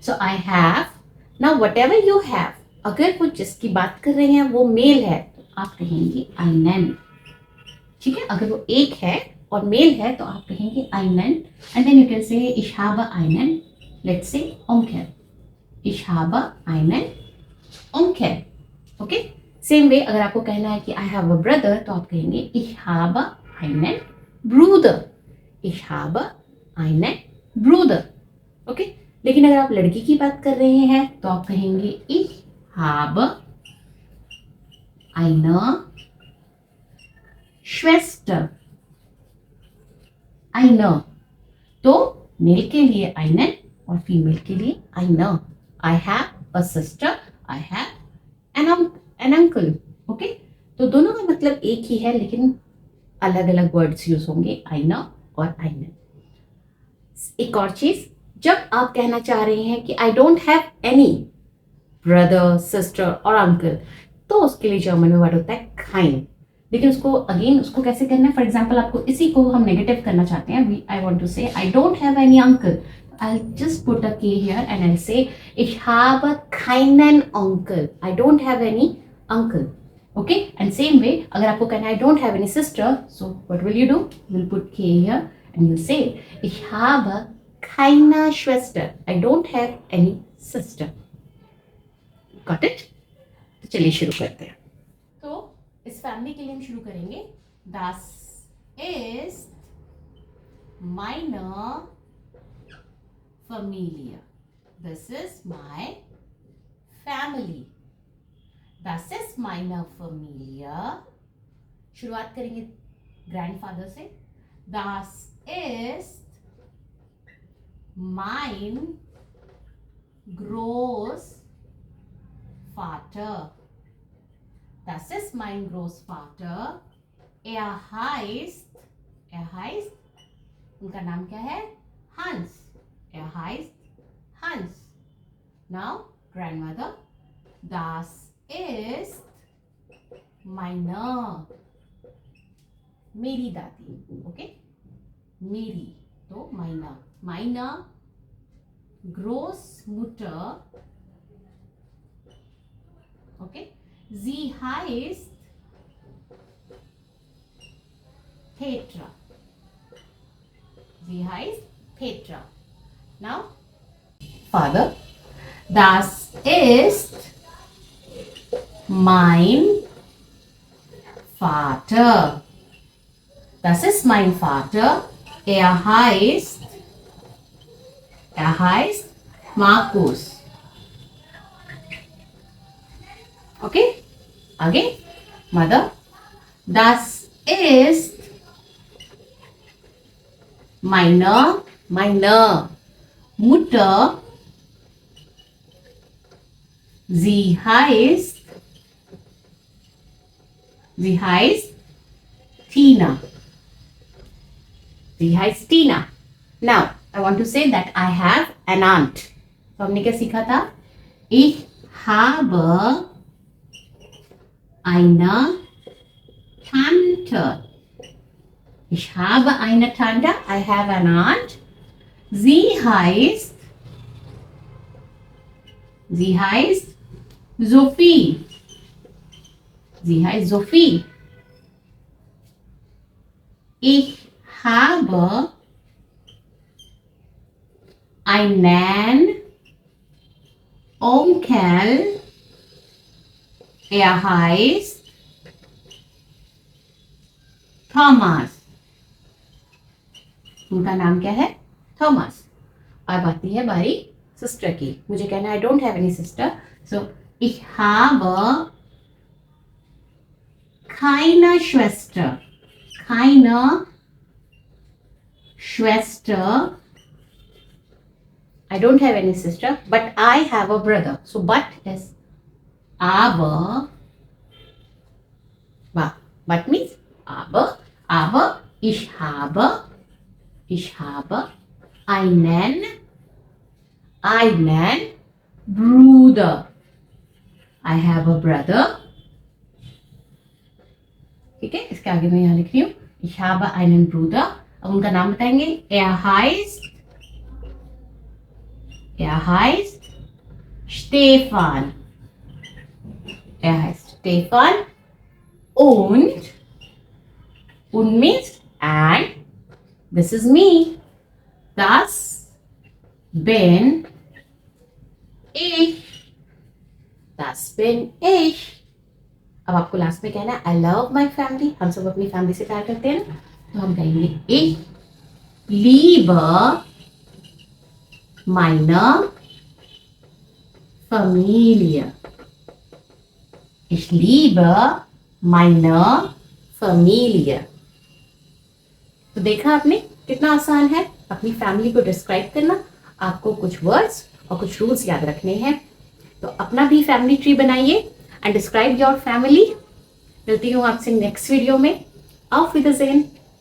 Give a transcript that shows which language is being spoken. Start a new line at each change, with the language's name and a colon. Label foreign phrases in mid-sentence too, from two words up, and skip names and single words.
English: सो I have. Now whatever you have,
Hindi: अगर वो जिसकी बात कर रहे हैं वो मेल है तो आप कहेंगे einen। ठीक है, अगर वो एक है और मेल है तो आप कहेंगे einen
English: and then you can say
German: ich habe einen,
English: let's say
German: Onkel, ich habe einen Onkel।
Hindi: ओके,
English: same way
Hindi: अगर आपको कहना है कि
English: I have a brother
Hindi: तो आप कहेंगे
German: ich habe einen Bruder, ich habe einen Bruder।
Hindi: ओके, लेकिन अगर आप लड़की की बात कर रहे हैं तो आप कहेंगे
German: ich habe eine Schwester, eine।
Hindi: तो मेल के लिए einen और फीमेल के लिए eine।
English: I have a sister, I have an uncle।
Hindi: ओके, तो दोनों का मतलब एक ही है लेकिन अलग अलग
English: words use
Hindi: होंगे eine और einen। एक और चीज, जब आप कहना चाह रहे हैं कि
English: I don't have any brother sister
Hindi: और अंकल तो उसके लिए जर्मन में वर्ड होता है काइन। लेकिन उसको अगेन उसको कैसे करना है,
English: for example
Hindi: आपको इसी को हम नेगेटिव करना चाहते हैं,
English: I want to say I don't have any uncle, I'll just put a K here and I'll say
German: ich habe keinen Onkel,
English: I don't have any uncle। okay, and same way
Hindi: अगर आपको कहना है
English: I don't have any sister, so what will you do, you'll put K here and you'll say
German: ich habe keine Schwester,
English: I don't have any sister। got it?
Hindi: तो चलिए शुरू करते हैं। तो इस फैमिली के लिए हम शुरू करेंगे
German: das ist meine Familie,
English: this is my family,
German: das ist meine Familie।
Hindi: शुरुआत करेंगे ग्रैंडफादर से,
German: das ist mein Großvater, das ist mein Großvater, er heißt
Hindi: उनका नाम क्या है,
German: Hans, er heißt Hans।
English: Now grandmother,
German: das ist
Hindi: मेरी दादी। ओके, मेरी तो
German: meine Großmutter। ओके, sie heißt Petra, sie heißt Petra।
English: Now father,
German: das ist mein Vater, das ist mein Vater, er heißt Markus।
English: okay, again mother,
German: das ist meine Mutter, sie heißt Tina, sie heißt Tina।
English: Now I want to say that I have an aunt।
Hindi: तो हमने क्या सीखा था,
German: ich habe eine Tante, ich habe eine Tante,
English: I have an aunt,
German: sie heißt Sophie, sie heißt Sophie। ich habe einen Onkel, er heißt Thomas,
Hindi: उनका नाम क्या है, थॉमस। अब आती है बारी सिस्टर की, मुझे कहना
English: I don't have any sister,
Hindi: सो
German: ich habe keine Schwester,
English: I don't have any sister, but I have a brother, so but is aber, but means
German: aber ich habe einen Bruder,
English: I have a brother।
Hindi: ठीक है, इसके आगे मैं यहाँ लिख रही हूँ
German: ich habe einen Bruder।
Hindi: अब उनका नाम बताएंगे,
German: er heißt Stefan, Er heißt Stefan und
English: means and. This is me.
German: Das bin ich. Das bin ich.
Hindi: अब आपको लास्ट में कहना है
English: I love my family.
Hindi: हम सब अपनी फैमिली से प्यार करते हैं ना, तो हम कहेंगे
German: ich liebe meine Familie. Ich liebe meine Familie.
Hindi: तो देखा आपने कितना आसान है अपनी फैमिली को डिस्क्राइब करना. आपको कुछ वर्ड्स और कुछ रूल्स याद रखने हैं. तो अपना भी
English: family tree
Hindi: बनाइए
English: and describe your family.
Hindi: मिलती हूँ आपसे
English: next video
Hindi: में.
German: Auf Wiedersehen.